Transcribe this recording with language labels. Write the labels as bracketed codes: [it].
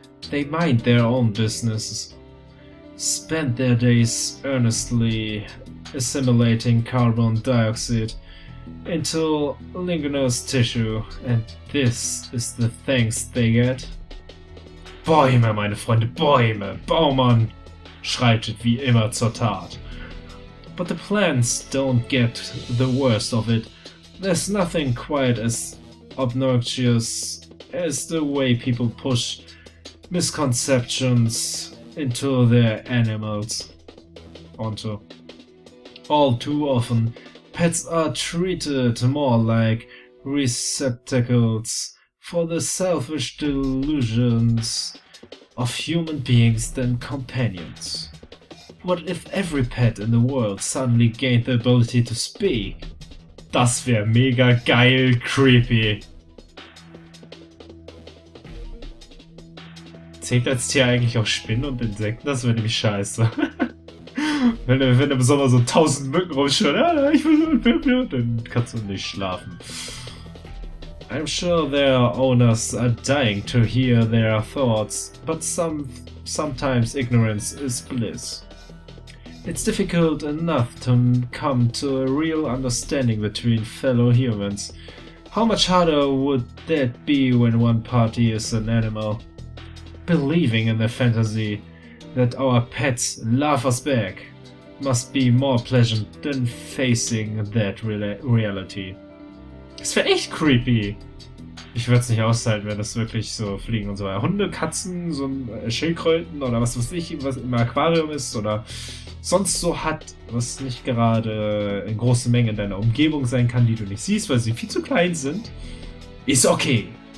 [en] They mind their own business, spend their days earnestly assimilating carbon dioxide into ligneous tissue, and this is the thanks they get. [de] Bäume, meine Freunde, Bäume! Baumann schreitet wie immer zur Tat. [en] But the plants don't get the worst of it. There's nothing quite as obnoxious as the way people push misconceptions into their animals. Onto. All too often, pets are treated more like receptacles for the selfish delusions of human beings than companions. What if every pet in the world suddenly gained the ability to speak? [de] Das wäre mega geil creepy. Zählt als Tier eigentlich auch Spinnen und Insekten? Das wäre nämlich scheiße. wenn da besonders so 1000 Mücken rumschwirren, ich will, dann kannst du nicht schlafen. [en] I'm sure their owners are dying to hear their thoughts, but sometimes ignorance is bliss. It's difficult enough to come to a real understanding between fellow humans. How much harder would that be when one party is an animal? Believing in the fantasy that our pets love us back must be more pleasant than facing that reality. [de] Das wäre echt creepy. Ich würde es nicht aushalten, wenn das wirklich so fliegen und so. Hunde, Katzen, so Schildkröten oder was weiß ich, was im Aquarium ist oder sonst so hat, was nicht gerade in große Mengen in deiner Umgebung sein kann, die du nicht siehst, weil sie viel zu klein sind, ist okay.